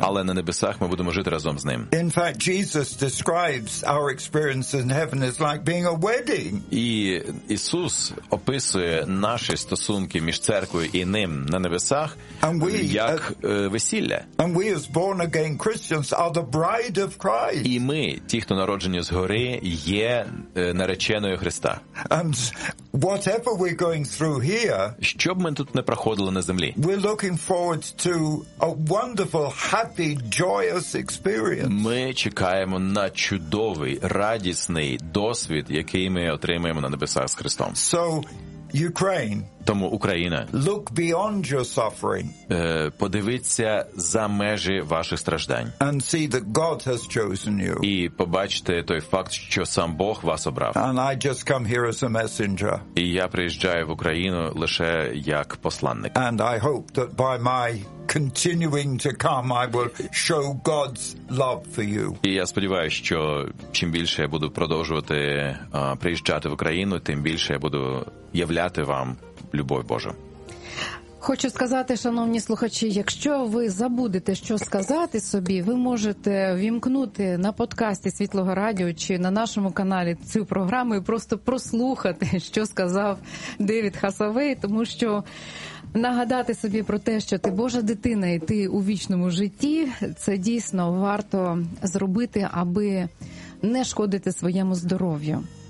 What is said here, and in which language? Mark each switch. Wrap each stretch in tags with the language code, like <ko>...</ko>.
<uk>Але на небесах ми будемо жити разом з ним.</uk> <en>In fact, Jesus describes our experience in heaven as like being a wedding.</en> <uk>І Ісус описує наші стосунки між церквою і ним на небесах як весілля.</uk> <en>And we as born again Christians are the bride of Christ.</en> <uk>І ми, ті, хто народжені згори, є нареченою Христа.</uk> <en>And whatever we're going through here,</en> <uk>щоб ми тут не проходили на землі,</uk> <en>we're looking forward to a wonderful, happy, joyous experience.</en> <uk>Ми чекаємо на чудовий, радісний досвід, який ми отримаємо на небесах з Христом.</uk> <en>So, Ukraine,</en> <uk>тому Україна,</uk> <en>look beyond your suffering,</en> <uk>подивіться за межі ваших страждань,</uk> <en>and see that God has chosen you,</en> <uk>і побачте той факт, що сам Бог вас обрав.</uk> <en>And I just come here as a messenger,</en> <uk>і я приїжджаю в Україну лише як посланник.</uk> <en>And I hope that by my continuing to come, I will show God's love for you.</en> <uk>І я сподіваюся, що чим більше я буду продовжувати приїжджати в Україну, тим більше я буду являти вам любов Божа. Хочу сказати, шановні слухачі, якщо ви забудете, що сказати собі, ви можете вімкнути на подкасті Світлого Радіо чи на нашому каналі цю програму і просто прослухати, що сказав Девід Хасавей, тому що нагадати собі про те, що ти Божа дитина і ти у вічному житті, це дійсно варто зробити, аби не шкодити своєму здоров'ю.</uk>